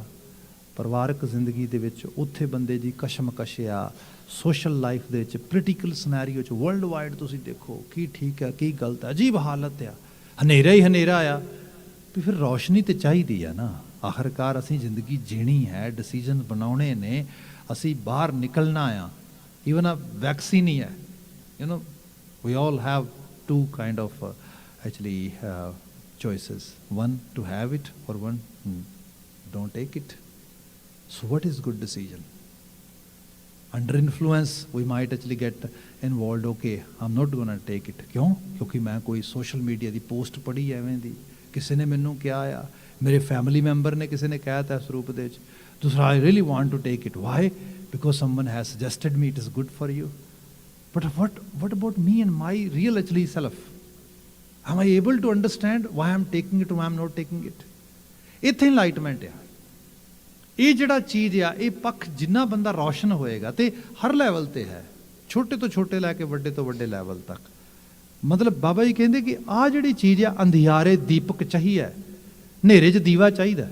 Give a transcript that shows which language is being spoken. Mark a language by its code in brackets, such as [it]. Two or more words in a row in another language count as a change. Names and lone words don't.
[pa] ਪਰਿਵਾਰਕ ਜ਼ਿੰਦਗੀ ਦੇ ਵਿੱਚ ਉੱਥੇ ਬੰਦੇ ਦੀ ਕਸ਼ਮਕਸ਼ ਆ, [en] social life [pa] ਦੇ ਵਿੱਚ [en] political scenario [pa] 'ਚ [en] world wide [pa] ਤੁਸੀਂ ਦੇਖੋ ਕੀ ਠੀਕ ਹੈ ਕੀ ਗਲਤ ਹੈ, ਅਜੀਬ ਹਾਲਤ ਆ, ਹਨੇਰਾ ਹੀ ਹਨੇਰਾ ਆ। ਵੀ ਫਿਰ ਰੌਸ਼ਨੀ ਤੇ ਚਾਹੀਦੀ ਆ ਨਾ। ਆਖਰਕਾਰ ਅਸੀਂ ਜ਼ਿੰਦਗੀ ਜੀਣੀ ਹੈ, ਡਿਸੀਜਨ ਬਣਾਉਣੇ ਨੇ, ਅਸੀਂ ਬਾਹਰ ਨਿਕਲਣਾ ਆ। ਈਵਨ ਆ ਵੈਕਸੀਨ ਹੀ ਹੈ, [en] we all have two kind of actually choices, one to have it or one don't take it. So what is good decision? Under influence we might actually get involved, okay I'm not going to take it, [hi] क्यों? क्योंकि मैं कोई [en] social media [pa] ਦੀ ਪੋਸਟ ਪੜ੍ਹੀ ਐਵੇਂ ਦੀ, ਕਿਸੇ ਨੇ ਮੈਨੂੰ ਕਿਹਾ ਆ, ਮੇਰੇ [en] family member [pa] ਨੇ ਕਿਸੇ ਨੇ ਕਹਿ ਤਾ ਇਸ ਰੂਪ ਦੇ ਵਿੱਚ। [en] ਦੂਸਰਾ I really want to take it, why? Because someone has suggested me it is good for you. But what about me and my real actually self? Am I able to understand why I'm taking it or why I'm not taking it? [pa] ਇੱਥੇ ਇਨਲਾਈਟਮੈਂਟ ਆ। ਇਹ ਜਿਹੜਾ ਚੀਜ਼ ਆ, ਇਹ ਪੱਖ ਜਿੰਨਾ ਬੰਦਾ ਰੌਸ਼ਨ ਹੋਏਗਾ, ਤੇ ਹਰ ਲੈਵਲ ਤੇ ਹੈ, ਛੋਟੇ ਤੋਂ ਛੋਟੇ ਲੈ ਕੇ ਵੱਡੇ ਤੋਂ ਵੱਡੇ ਲੈਵਲ ਤੱਕ। ਮਤਲਬ ਬਾਬਾ ਜੀ ਕਹਿੰਦੇ ਕਿ ਆਹ ਜਿਹੜੀ ਚੀਜ਼ ਆ, ਅੰਧਿਆਰੇ ਦੀਪਕ ਚਾਹੀਏ, ਹਨੇਰੇ 'ਚ ਦੀਵਾ ਚਾਹੀਦਾ।